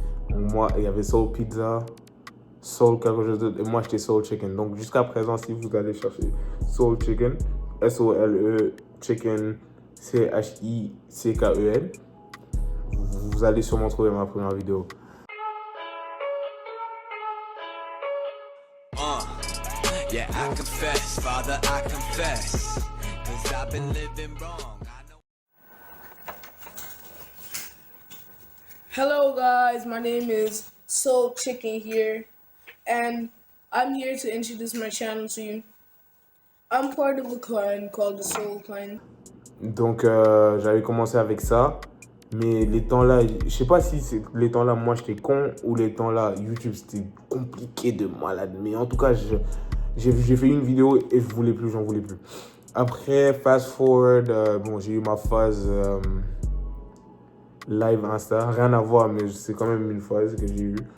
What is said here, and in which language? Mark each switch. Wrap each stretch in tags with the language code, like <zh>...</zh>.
<fr>Donc moi, il y avait Soul Pizza, Soul quelque chose d'autre, et moi, j'étais Soul Chicken. Donc jusqu'à présent, si vous allez chercher Soul Chicken, S-O-L-E, Chicken, C-H-I-C-K-E-N, vous allez sûrement trouver ma première vidéo.</fr> <en>Yeah, I confess, Father, I confess, 'cause I've been living wrong. Hello guys, my name is Soul Chicken here, and I'm here to introduce my channel to you. I'm part of a clan called the Soul Clan.</en> <fr>Donc j'avais commencé avec ça, mais les temps là, je sais pas si c'est les temps là moi j'étais con ou les temps là YouTube c'était compliqué de malade, mais en tout cas j'ai fait une vidéo et j'en voulais plus. Après,</fr> <en>fast forward,</en> <fr>j'ai eu ma phase live Insta, rien à voir, mais c'est quand même une phase que j'ai eue.</fr>